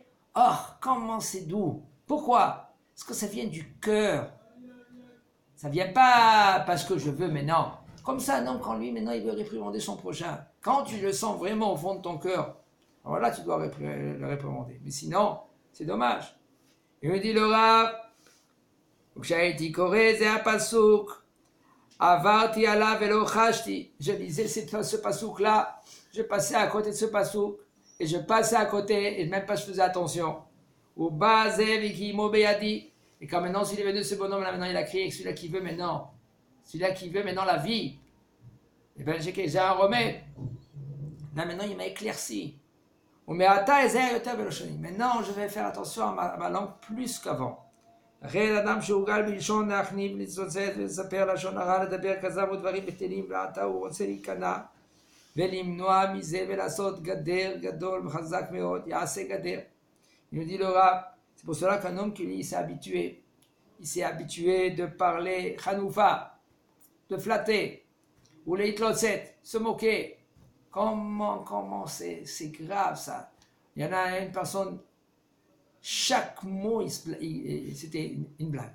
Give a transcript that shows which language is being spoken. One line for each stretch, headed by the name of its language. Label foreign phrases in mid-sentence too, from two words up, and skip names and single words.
French: Oh, comment c'est doux. Pourquoi? Parce que ça vient du cœur. Ça vient pas parce que je veux, mais non. Comme ça, non, quand lui, maintenant, il veut réprimander son prochain. Quand tu le sens vraiment au fond de ton cœur, alors là, tu dois le réprimander. Mais sinon, c'est dommage. Il me dit le Rav,
Hebrew: כשהייתי קורא זה הפסוק, עברתי עליו ולא חשתי.
French: Je lisais ce passouk-là, je passais à côté de ce passouk, et je passais à côté, et même pas je faisais attention.
Hebrew: ובא זה וקיימו בידי.
French: Et quand maintenant, s'il est venu ce bonhomme là, maintenant il a crié, celui-là qui veut maintenant, la vie, et bien j'ai un remède. Là maintenant, il m'a éclairci. Maintenant, je vais faire attention à ma langue plus qu'avant.
Hebrew: הרי אדם שהורגל בלשון להחניב, לצוצץ ולספר לשון הרע, לדבר כזב ודברים בטלים ועתה הוא רוצה להיכנע ולמנוע מזה ולעשות גדר גדול וחזק מאוד, יעשה גדר.
French: Il nous dit le Rav, c'est pour cela qu'un homme qui lui s'est habitué de parler chanoufa, de flatter, ou les hitlotset, se moquer. Comment c'est grave ça. Il y en a une personne, chaque mot c'était une blague.